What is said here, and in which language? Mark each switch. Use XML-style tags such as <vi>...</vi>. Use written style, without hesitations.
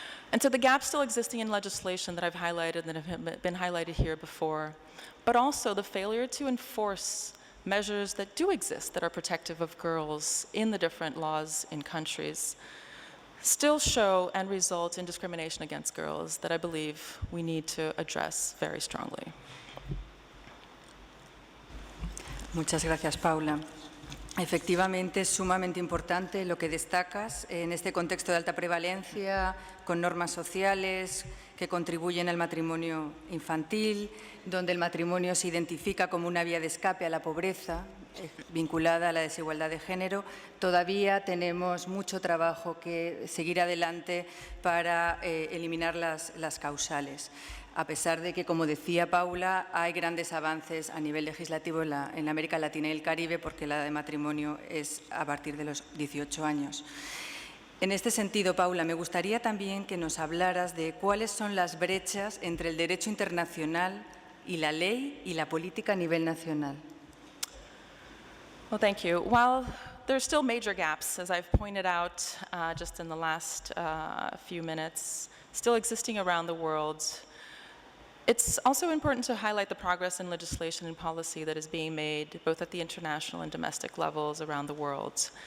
<en>And so the gaps still existing in legislation that I've highlighted, that have been highlighted here before, but also the failure to enforce measures that do exist that are protective of girls in the different laws in countries still show and result in discrimination against girls that I believe we need to address very strongly.</en> <es>Muchas gracias, Paula. Efectivamente, es sumamente importante lo que destacas en este contexto de alta prevalencia, con normas sociales que contribuyen al matrimonio infantil, donde el matrimonio se identifica como una vía de escape a la pobreza vinculada a la desigualdad de género. Todavía tenemos mucho trabajo que seguir adelante para eliminar las causales, a pesar de que, como decía Paula, hay grandes avances a nivel legislativo en la América Latina y el Caribe, porque la edad de matrimonio es a partir de los 18 años. En este sentido, Paula, me gustaría también que nos hablaras de cuáles son las brechas entre el derecho internacional y la ley y la política a nivel nacional.</es> <en>Well, thank you. While there are still major gaps, as I've pointed out just in the last few minutes, still existing around the world, it's also important to highlight the progress in legislation and policy that is being made both at the international and domestic levels around the world.</en>